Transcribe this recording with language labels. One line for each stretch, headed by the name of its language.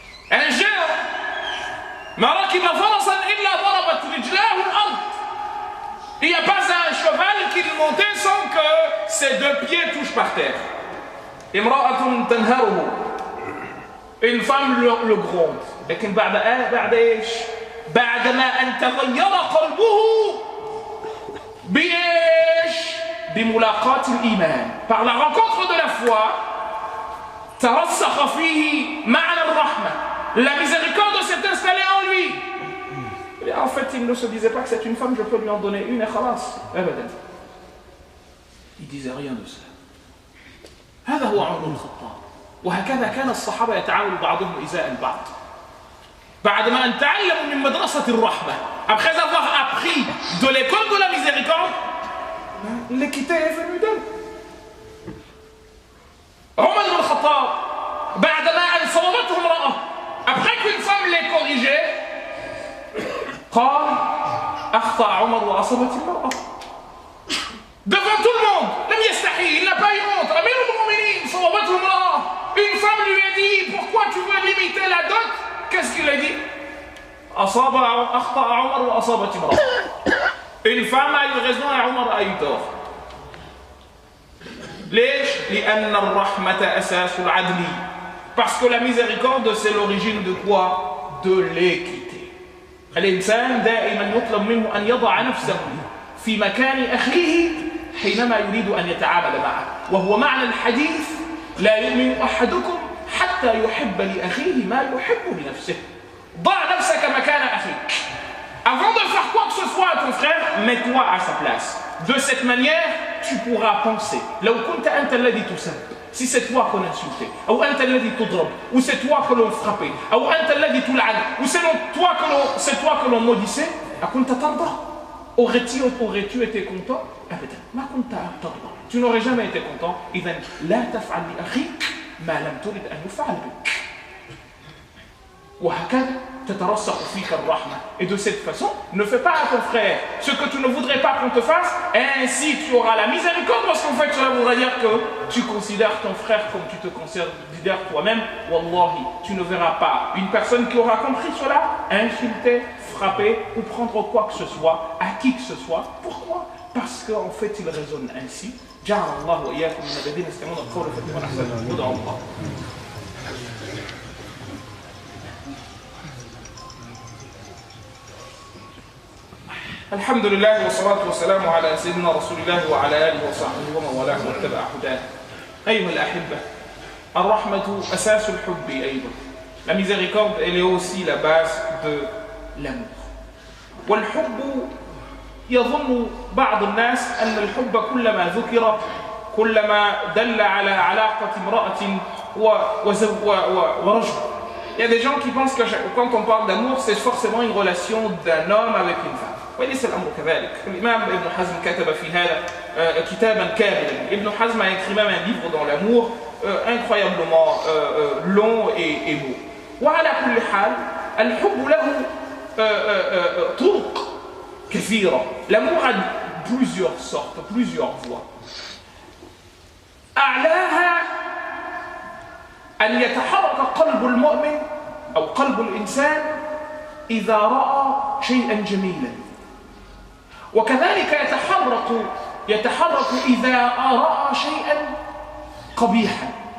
French: Un géant,
Arabic: ما ركب فرسا إلا ضربت رجلاه الأرض.
French: Il n'y a pas un cheval qui montait sans que ses deux pieds touchent par terre.
Arabic: امرأة تنهره.
French: Une femme le gronde.
Arabic: لكن بعد ايش؟ بعدما أن تغير قلبه بإيش؟ بملاقاة الإيمان.
French: Par la rencontre de la foi,
Arabic: ترسخ فيه معنى الرحمة.
French: La miséricorde s'est installée en lui. Et en fait, il ne se disait pas que c'est une femme, je peux lui en donner une et khalas. Il disait rien de cela.
Arabic: هذا هو عمر بن الخطاب. وهكذا كان الصحابة يتعاون بعضهم إزاء البعض. بعدما أن تعلموا من مدرسة الرحمة,
French: après avoir appris de l'école de la miséricorde, l'équité est venue d'elle.
Arabic: عمر بن الخطاب بعدما أن صوبته امرأة,
French: après qu'une femme l'ait corrigé,
Arabic: قال أخطأ عمر وأصابت المرأة.
French: Devant tout le monde,
Arabic: لم يستحي,
French: il n'a pas eu honte.
Arabic: أمير المؤمنين صوبته امرأة.
French: Une femme lui a dit pourquoi tu veux limiter la dot? Qu'est-ce qu'il a
Arabic: أخطأ عمر وأصابت امرأة.
French: Une femme a eu raison et Omar a eu tort.
Arabic: ليش؟ لأن الرحمة أساس العدل.
French: Parce que la miséricorde c'est l'origine de quoi? De l'équité.
Arabic: الإنسان دائما يطلب منه أن يضع نفسه في مكان أخيه حينما يريد أن يتعامل معه. وهو معنى الحديث لا يؤمن أحدكم حتى يحب لأخيه ما يحب لنفسه. ضع نفسك مكان أخيك.
French: Avant de faire quoi que ce soit à ton frère, mets-toi à sa place. De cette manière, tu pourras penser.
Arabic: لو كنت أنت الذي تسب،
French: si c'est toi qu'on insultait, ou
Arabic: أنت الذي تضرب,
French: ou c'est toi que l'on frappait, ou
Arabic: أنت الذي تلعن,
French: ou c'est toi que l'on maudissait,
Arabic: أكنت ترضى؟
French: Aurais-tu été content?
Arabic: أبدا ما كنت ترضى.
French: Tu n'aurais jamais été content.
Arabic: إذن لا تفعل لأخيك ما لم ترد أن يفعل بك. وهكذا تترسخ فيك الرحمة.
French: Et de cette façon, ne fais pas à ton frère ce que tu ne voudrais pas qu'on te fasse, ainsi tu auras la miséricorde, parce qu'en fait cela voudra dire que tu considères ton frère comme tu te considères toi-même. Wallahi, tu ne verras pas une personne qui aura compris cela insulter, frapper ou prendre quoi que ce soit à qui que ce soit. Pourquoi? Parce qu'en fait il raisonne ainsi.
Arabic: جعل الله وإياكم من الذين يستمعون القول فيتبعون أحسنه. ادعوا الله. الحمد لله والصلاة والسلام على سيدنا رسول الله وعلى آله وصحبه ومن والاه واتبع هداه. أيها الأحبة، الرحمة أساس الحب أيضا.
French: La miséricorde, elle est aussi la base de l'amour.
Arabic: والحب يظن بعض الناس أن الحب كلما ذكر كلما دل على علاقة امرأة ورجل.
French: Il y a des gens qui pensent que quand on parle d'amour, c'est forcément une relation d'un homme avec une femme.
Arabic: وليس الأمر كذلك. الإمام ابن حزم كتب في هذا كتابا كاملا.
French: ابن حزم a écrit même un livre dans l'amour incroyablement long et beau.
Arabic: وعلى كل حال الحب له طرق كثيرة.
French: L'amour a plusieurs sortes, plusieurs voies.
Arabic: أعلاها أن يتحرك قلب المؤمن أو قلب الإنسان إذا رأى شيئا جميلا، وكذلك يتحرك إذا رأى شيئا قبيحا.